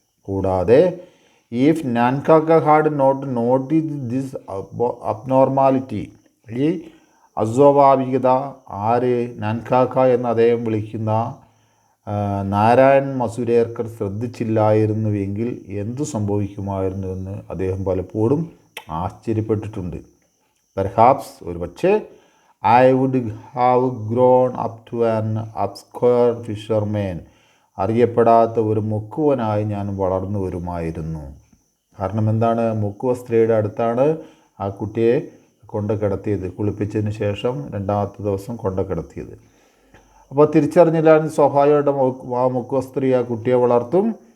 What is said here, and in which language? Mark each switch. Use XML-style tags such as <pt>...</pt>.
<ml>കൂടാതെ</ml> <en>if Nankakka had not notice this abnormality,</en> <ml>ഈ അസ്വാഭാവികത ആര് നാൻകാക്ക എന്ന് അദ്ദേഹം വിളിക്കുന്ന നാരായൺ മസുരേർക്കർ ശ്രദ്ധിച്ചില്ലായിരുന്നുവെങ്കിൽ എന്തു സംഭവിക്കുമായിരുന്നു എന്ന് അദ്ദേഹം പലപ്പോഴും ആശ്ചര്യപ്പെട്ടിട്ടുണ്ട്.</ml> <en>perhaps</en> <ml>ഒരുപക്ഷെ</ml> <en>I would have grown up to an obscure fisherman.</en> <ml>അറിയപ്പെടാത്ത ഒരു മുക്കുവനായി ഞാൻ വളർന്നു വരുമായിരുന്നു. കാരണം എന്താണ്? മുക്കുവസ്ത്രീയുടെ അടുത്താണ് ആ കുട്ടിയെ കൊണ്ട് കിടത്തിയത്, കുളിപ്പിച്ചതിന് ശേഷം രണ്ടാമത്തെ ദിവസം കൊണ്ട് കിടത്തിയത്. അപ്പോൾ തിരിച്ചറിഞ്ഞില്ല, സ്വാഭാവികമായിട്ട് ആ മുക്കുവസ്ത്രീ ആ കുട്ടിയെ വളർത്തും.</ml>